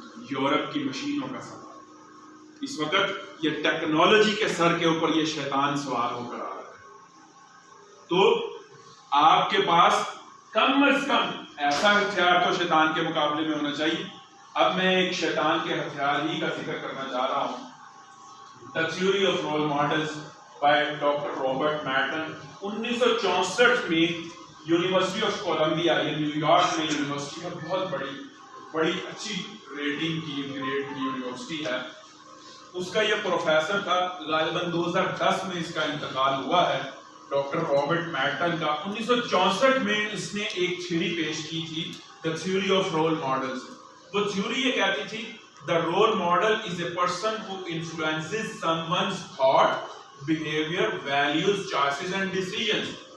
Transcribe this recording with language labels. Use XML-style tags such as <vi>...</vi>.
<ur>Europe کی مشینوں کا سوال۔ اس وقت یہ ٹیکنالوجی کے سر کے اوپر یہ شیطان سوار ہو کر آ رہا ہے، تو آپ کے پاس کم از کم ایسا ہتھیار تو شیطان کے مقابلے میں ہونا چاہیے۔ اب میں ایک شیطان کے ہتھیار ہی کا ذکر کرنا چاہ رہا ہوں.</ur> <en>The Theory of Role Models by Dr. Robert Merton.</en> <ur>1964 میں یونیورسٹی آف کولمبیا یہ نیو یارک میں یونیورسٹی ہے, بہت بڑی اچھی ریٹنگ کی گریڈ کی یونیورسٹی ہے. اس کا یہ پروفیسر تھا, غالباً 2010 میں اس کا انتقال ہوا ہے, ڈاکٹر رابرٹ میٹن کا. 1964 میں اس نے ایک تھیوری پیش کی تھی,</ur> <en>The Theory of Role Models.</en> <ur>وہ تھیوری یہ کہتی تھی</ur> <en>The role model is a person who influences someone's thought, behavior, values, choices and decisions.</en>